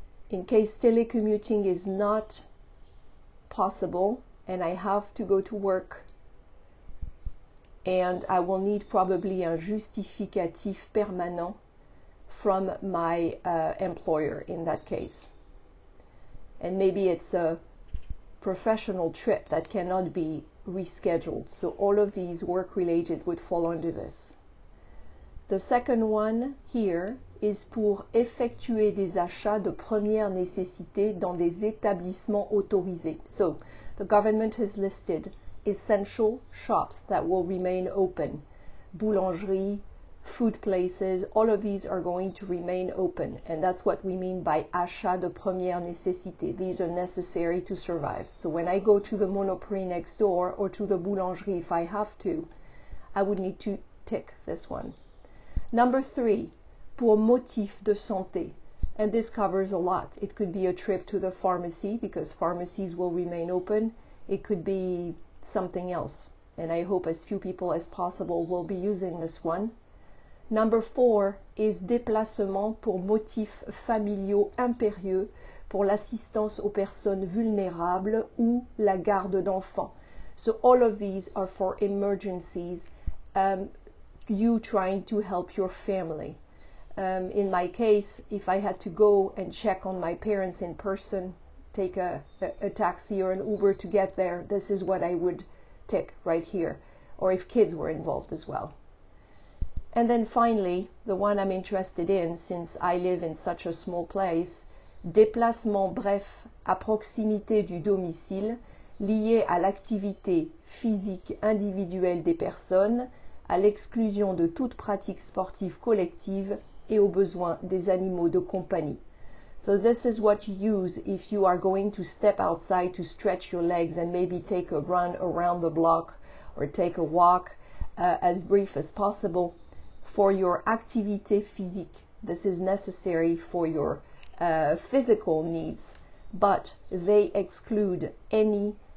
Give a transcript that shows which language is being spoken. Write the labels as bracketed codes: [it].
[en] In case telecommuting is not possible and I have to go to work, and I will need probably [fr] un justificatif permanent [en] from my employer in that case. And maybe it's a professional trip that cannot be rescheduled. So all of these work-related would fall under this. The second one here is [fr] pour effectuer des achats de première nécessité dans des établissements autorisés. [en] So the government has listed essential shops that will remain open. Boulangerie, food places, all of these are going to remain open, and that's what we mean by [fr] achat de première nécessité. [en] These are necessary to survive. So when I go to the Monoprix next door or to the boulangerie, if I have to, I would need to tick this one. Number 3, [fr] pour motif de santé, [en] and this covers a lot. It could be a trip to the pharmacy because pharmacies will remain open. It could be something else, and I hope as few people as possible will be using this one. Number 4 is [fr] déplacement pour motifs familiaux impérieux pour l'assistance aux personnes vulnérables ou la garde d'enfants. [en] So all of these are for emergencies, you trying to help your family. In my case, if I had to go and check on my parents in person, take a taxi or an Uber to get there, this is what I would tick right here, or if kids were involved as well. And then finally, the one I'm interested in, since I live in such a small place, [fr] déplacement bref à proximité du domicile lié à l'activité physique individuelle des personnes, à l'exclusion de toute pratique sportive collective et aux besoins des animaux de compagnie. [en] So this is what you use if you are going to step outside to stretch your legs and maybe take a run around the block or take a walk as brief as possible. For your activité physique, this is necessary for your physical needs, but they exclude any